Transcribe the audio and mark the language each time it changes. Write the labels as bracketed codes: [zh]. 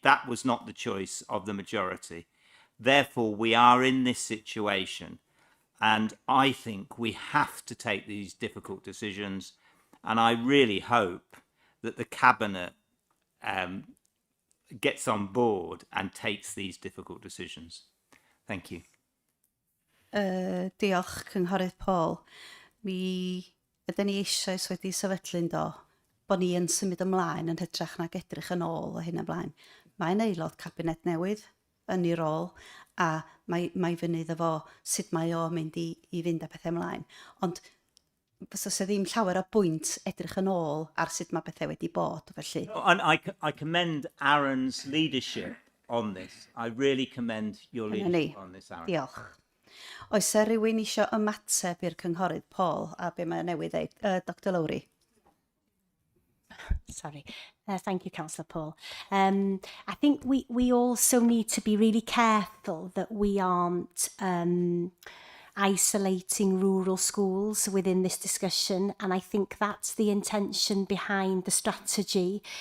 [en] That was not the choice of the majority. Therefore, we are in this situation. And I think we have to take these difficult decisions. And I really hope that the Cabinet gets on board and takes these difficult decisions. Thank you. [cy] Diolch, Cynghorydd Paul. Mi ydyn ni eisoes wedi sefydlu'n do, bod ni yn symud ymlaen yn hytrach nag edrych yn ôl o hyn ymlaen. Mae'n aelod cabinet newydd yn ei rôl, a mae fyny iddo fo sut mae o mynd i fynd â pethau ymlaen. Ond fysa se ddim llawer o bwynt edrych yn ôl ar sut mae pethau wedi bod, felly. [en] And I commend Aaron's leadership on this. I really commend your leadership on this, Aaron. [cy] Diolch. Oes e rhywun eisiau ymateb i'r cynghorydd Paul a be mae newydd dweud? Dr Lowry. [en] Sorry. Thank you, Councillor Paul. I think we also need to be really careful that we aren't isolating rural schools within this discussion, and I think that's the intention behind the strategy.